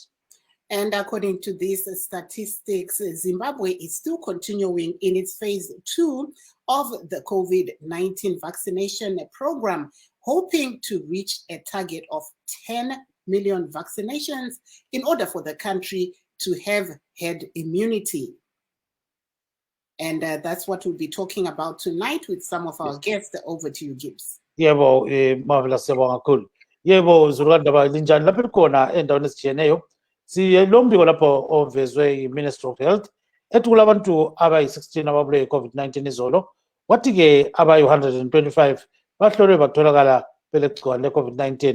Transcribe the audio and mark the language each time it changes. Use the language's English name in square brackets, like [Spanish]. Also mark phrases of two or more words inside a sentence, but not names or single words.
[English] And according to these statistics, Zimbabwe is still continuing in its phase 2 of the COVID-19 vaccination program, hoping to reach a target of 10 million vaccinations in order for the country to have herd immunity. And that's what we'll be talking about tonight with some of our guests. Over to you, Gibbs. [North Ndebele] Yebo, marvelous yebo kakhulu. Yebo zurukandaba linjani lapho khona endaweni ezitshiyeneyo. Silombiko lapho ovezwe yi- [English] Minister of Health [North Ndebele] ethi kulabantu abayi-16 ababulawe yi-COVID-19 izolo, kwathi-ke abayi-125 bahlolwe batholakala belegciwane le-COVID-19.